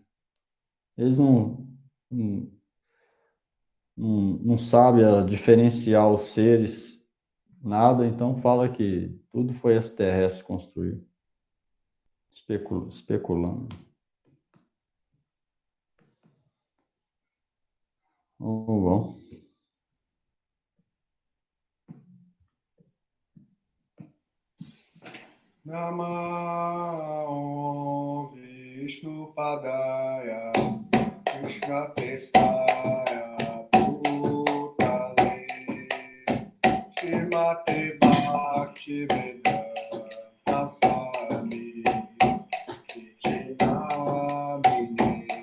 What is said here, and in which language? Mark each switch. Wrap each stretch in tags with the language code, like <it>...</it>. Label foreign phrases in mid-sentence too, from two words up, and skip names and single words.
<pt>Eles não, não sabem diferenciar os seres, nada, então fala que tudo foi extraterrestre construído. Especulando. Oh, bom.</pt> <sa>Namo Vishnu Padaya Krishna Pestaya Bhutale Srimate Bhakti Vedanta Swami Vijayamine</sa>